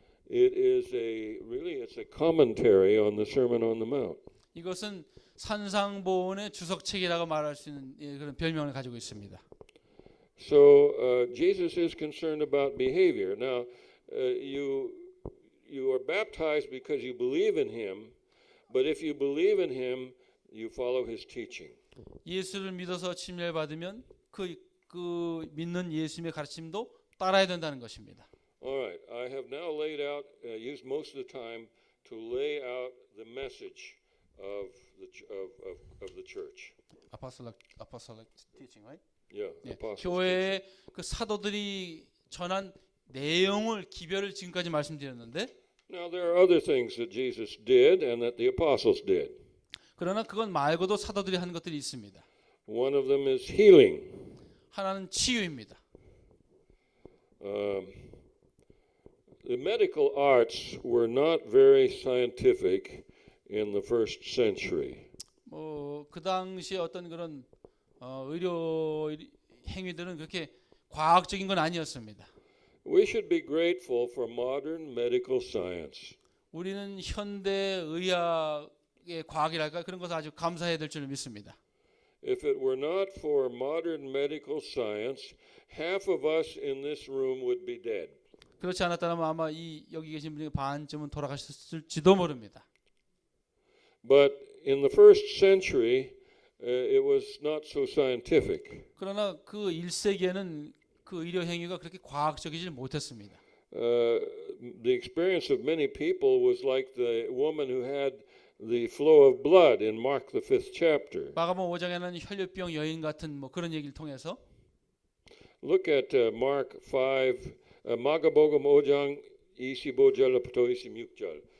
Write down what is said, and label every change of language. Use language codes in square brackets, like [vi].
[en] it's a commentary on the Sermon on the Mount. [ko] 이것은 산상보훈의 주석책이라고 말할 수 있는 그런 별명을 가지고 있습니다. [en] So Jesus is concerned about behavior. Now, you are baptized because you believe in Him, but if you believe in Him, you follow His teaching. [ko] 예수를 믿어서 침례를 받으면 그 믿는 예수님의 가르침도 따라야 된다는 것입니다. [en] All right, I have now laid out, used most of the time to lay out the message of the church. Apostolic teaching, right? Yeah, [ko] 예, [en] apostles' [ko] 교회의 그 사도들이 전한 내용을 기별을 지금까지 말씀드렸는데, [en] Now there are other things that Jesus did and that the apostles did. [ko] 그러나 그건 말고도 사도들이 한 것들이 있습니다. [en] One of them is healing. [ko] 하나는 치유입니다. [en] The medical arts were not very scientific in the first century. [ko] 그 당시에 어떤 그런 의료 행위들은 그렇게 과학적인 건 아니었습니다. [en] We should be grateful for modern medical science. [ko] 우리는 현대 의학의 과학이랄까 그런 것을 아주 감사해야 될 줄 믿습니다. [en] If it were not for modern medical science, half of us in this room would be dead. [ko] 그렇지 않았다면 아마 여기 계신 분이 반쯤은 돌아가셨을지도 모릅니다. [en] But in the first century, it was not so scientific. [ko] 그러나 그 1세기에는 그 의료 행위가 그렇게 과학적이지 못했습니다. [en] The experience of many people was like the woman who had the flow of blood in Mark the 5th chapter. [ko] 마가복음 5장에는 혈류병 여인 같은 뭐 그런 얘기를 통해서 [en] Look at Mark 5, [ko] 마가복음 5장 25절부터 26절.